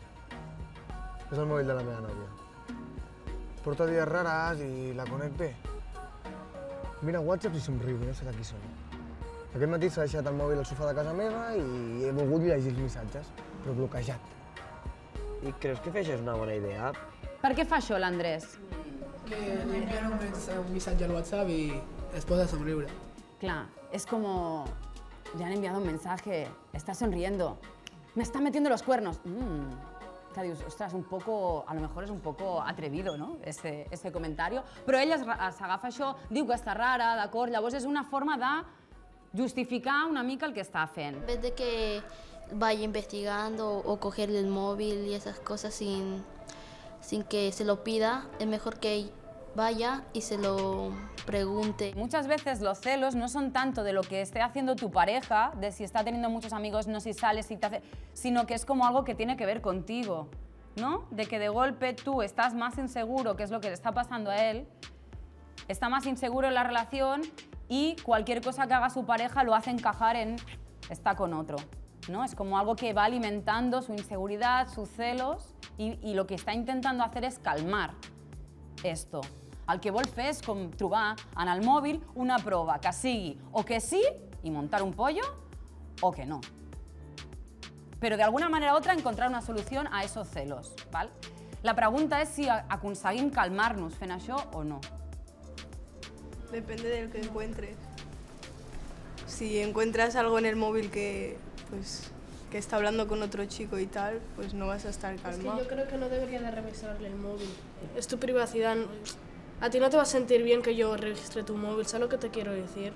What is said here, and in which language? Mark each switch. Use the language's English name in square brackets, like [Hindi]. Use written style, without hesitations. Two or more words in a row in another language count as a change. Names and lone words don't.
[Catalan] És el mòbil de la meva nòvia. Porta dies rares i la conec bé. Mira WhatsApp i somriu, no sé de qui són. Aquest matí s'ha deixat el mòbil al sofà de casa meva i he volgut llegir els missatges, però bloquejat. I creus que fer això és una bona idea? Per què fa això l'Andrés? [Spanish] Que le envían un mensaje al WhatsApp y [Catalan] es posa a [Spanish] sonreír. Clar, es como... Le han enviado un mensaje, está sonriendo, me está metiendo los cuernos. [Catalan] Que dius, ostres, [Spanish] un poco, a lo mejor és un poco atrevido, no?, este comentario. [Catalan] Però ella s'agafa això, diu que està rara, d'acord? Llavors és una forma de justificar una mica el que està fent. [Spanish] En vez de que vaya investigando o cogerle el móvil y esas cosas sin que se lo pida, es mejor que vaya y se lo pregunte. Muchas veces los celos no son tanto de lo que esté haciendo tu pareja, de si está teniendo muchos amigos, no si sales, si te hace, sino que es como algo que tiene que ver contigo, ¿no? De que de golpe tú estás más inseguro, que es lo que le está pasando a él, está más inseguro en la relación y cualquier cosa que haga su pareja lo hace encajar en está con otro, ¿no? Es como algo que va alimentando su inseguridad, sus celos y lo que está intentando hacer es calmar esto. [Catalan] El que vol fer és com trobar en el mòbil una prova que sigui o que sí i [Spanish] montar un pollo [Catalan] o que no. [Spanish] Pero de alguna manera u otra encontrar una solución a esos celos, ¿vale? [Catalan] La pregunta és si aconseguim calmar-nos fent això o no. [Spanish] Depende de lo que encuentres. Si encuentras algo en el móvil que está hablando con otro chico y tal, pues no vas a estar calmado. Es que yo creo que no debería de revisarle el móvil. Es tu privacidad. A ti no te va a sentir bien que yo registre tu móvil, ¿sabes lo que te quiero decir?